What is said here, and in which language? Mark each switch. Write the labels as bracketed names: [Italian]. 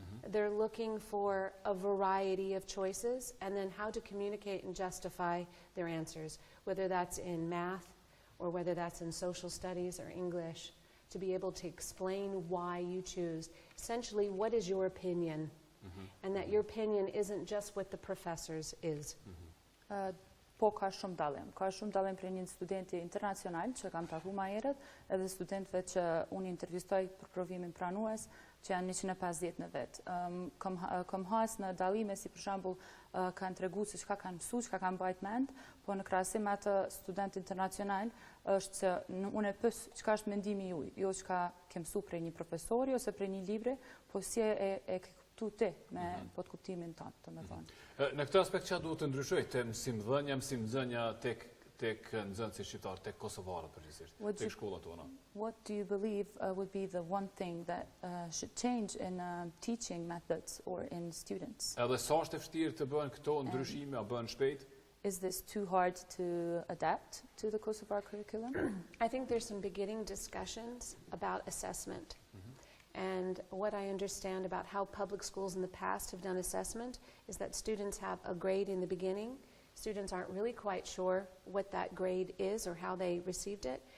[English] They're looking for a variety of choices and then how to communicate and justify their answers, whether that's in math or whether that's in social studies or English, to be able to explain why you choose. Essentially, what is your opinion? And that your opinion isn't just what the professor's is. [Albanian] Po ka shumë dallim. Ka shumë dallim për një studenti internacional që kam takuar më herët, edhe studentëve që unë intervistoj për provimin pranues, që janë 150 në vet. Kam has në dallime si për shembull kanë treguar se çka kanë mësuar, çka kanë mbajt mend, po në krahasim me atë student internacional është se unë e pyes çka është mendimi juaj, jo çka ke mësuar prej një profesori ose prej një libri, po si e tu te me pod kuptimin tonë, domethënë. Në këtë aspekt çfarë duhet të ndryshojë te mësimdhënia tek nxënësit shqiptar, tek kosovarët përgjithsisht, tek shkollat tona? [English] What do you believe would be the one thing that should change in teaching methods or in students? [Albanian] Edhe sa është e vështirë të bëhen këto ndryshime, a bëhen shpejt? [English] Is this too hard to adapt to the Kosovar curriculum? I think there's some beginning discussions about assessment. And what I understand about how public schools in the past have done assessment is that students have a grade in the beginning. Students aren't really quite sure what that grade is or how they received it.